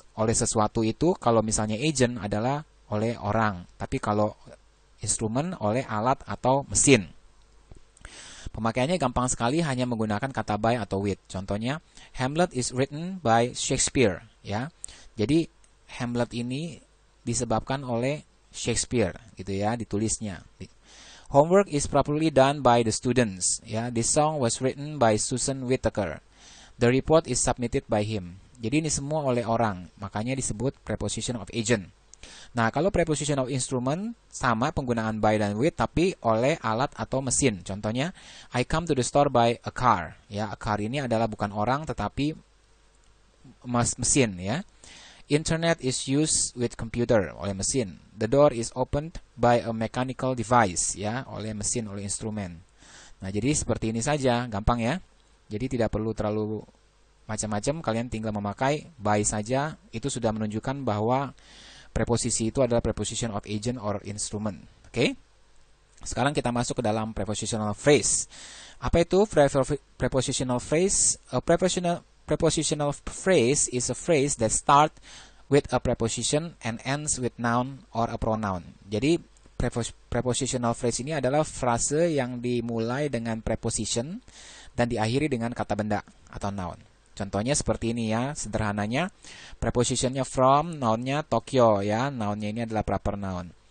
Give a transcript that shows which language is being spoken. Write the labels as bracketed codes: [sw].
[id] Oleh sesuatu itu kalau misalnya agent adalah oleh orang, tapi kalau instrumen oleh alat atau mesin. Pemakaiannya gampang sekali, hanya menggunakan kata by atau with. Contohnya, [en] Hamlet is written by Shakespeare, ya. [id] Jadi Hamlet ini disebabkan oleh Shakespeare, gitu ya, ditulisnya. [en] Homework is properly done by the students, ya. This song was written by Susan Whittaker. The report is submitted by him. [id] Jadi ini semua oleh orang, makanya disebut preposition of agent. Nah, kalau preposition of instrument sama penggunaan by dan with, tapi oleh alat atau mesin. Contohnya, [en] I come to the store by a car. [id] Ya, a car ini adalah bukan orang tetapi mesin, ya. [en] Internet is used with computer, [id] oleh mesin. [en] The door is opened by a mechanical device, ya, [id] oleh mesin, oleh instrumen. Nah, jadi seperti ini saja, gampang ya. Jadi tidak perlu terlalu macam-macam, kalian tinggal memakai by saja, itu sudah menunjukkan bahwa preposisi itu adalah preposition of agent or instrument. Oke? Sekarang kita masuk ke dalam prepositional phrase. Apa itu prepositional phrase? [en] A prepositional phrase is a phrase that start with a preposition and ends with noun or a pronoun. [id] Jadi prepositional phrase ini adalah frase yang dimulai dengan preposition dan diakhiri dengan kata benda atau noun. Contohnya seperti ini ya, sederhananya prepositionnya from, nounnya Tokyo, ya, nounnya ini adalah proper noun.